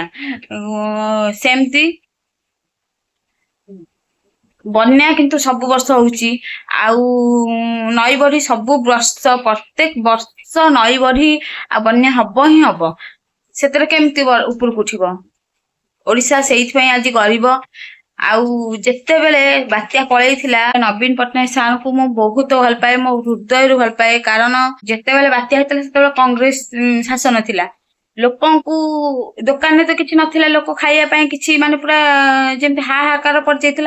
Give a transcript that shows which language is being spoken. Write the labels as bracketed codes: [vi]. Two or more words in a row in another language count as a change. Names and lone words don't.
[or] ସେମିତି ବନ୍ୟା କିନ୍ତୁ ସବୁ ବର୍ଷ ହଉଛି। ଆଉ ନଈ ବଢି ସବୁ ବର୍ଷ, ପ୍ରତ୍ୟେକ ବର୍ଷ ନଈ ବଢି ଆଉ ବନ୍ୟା ହବ ହିଁ ହବ। ସେଥିରେ କେମିତି ଉପରକୁ ଉଠିବ ଓଡ଼ିଶା ସେଥିପାଇଁ ଆଜି ଗରିବ। ଆଉ ଯେତେବେଳେ ବାତ୍ୟା ପଳେଇଥିଲା ନବୀନ ପଟ୍ଟନାୟକ ସାର୍ଙ୍କୁ ମୁଁ ବହୁତ ଭଲ ପାଏ, ମୋ ହୃଦୟରୁ ଭଲ ପାଏ। କାରଣ ଯେତେବେଳେ ବାତ୍ୟା ହେଇଥିଲା ସେତେବେଳେ କଂଗ୍ରେସ ଶାସନ ଥିଲା। ଲୋକଙ୍କୁ ଦୋକାନରେ ତ କିଛି ନଥିଲା, ଲୋକ ଖାଇବା ପାଇଁ କିଛି ମାନେ ପୁରା ଯେମିତି ହାହାକାର ପଡିଯାଇଥିଲା।